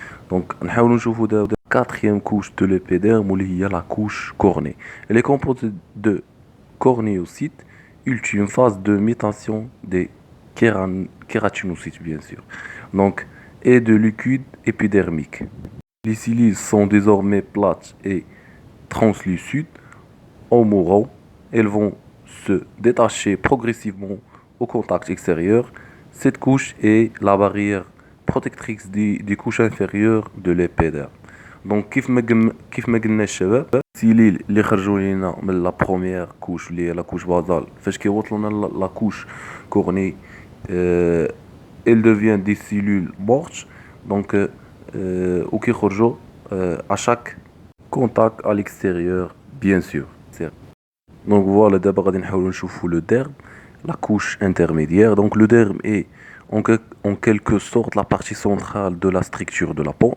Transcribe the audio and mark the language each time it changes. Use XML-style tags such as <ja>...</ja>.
<ar>دونك نحاولوا نشوفوا دابا</ar> <fr>quatrième couche de l'épiderme</fr> <ar>واللي هي</ar> <fr>la couche cornée. Elle est composée de cornéocytes, ultime phase de mutation des kératinocytes bien sûr. Donc et de liquide épidermique. Les cellules sont désormais plates et translucides. En mourant, elles vont se détacher progressivement au contact extérieur. Cette couche est la barrière protectrice des couches inférieures de l'épiderme.</fr> <ar>Donc كيف ما قلنا الشباب السيليل اللي خرجوا لينا من لا بروميير كوش اللي هي لا كوش بازال فاش كيوصلوا لنا لا كوش كورني</ar> <fr>elles deviennent des cellules mortes. Donc</fr> <ar>وكيخرجوا</ar> <fr>à chaque contact à l'extérieur bien sûr. Donc voilà, d'abord</fr> <ar>غادي نحاولوا نشوفوا</ar> <fr>le derme, la couche intermédiaire. Donc le derme est en quelque sorte la partie centrale de la structure de la peau.</fr>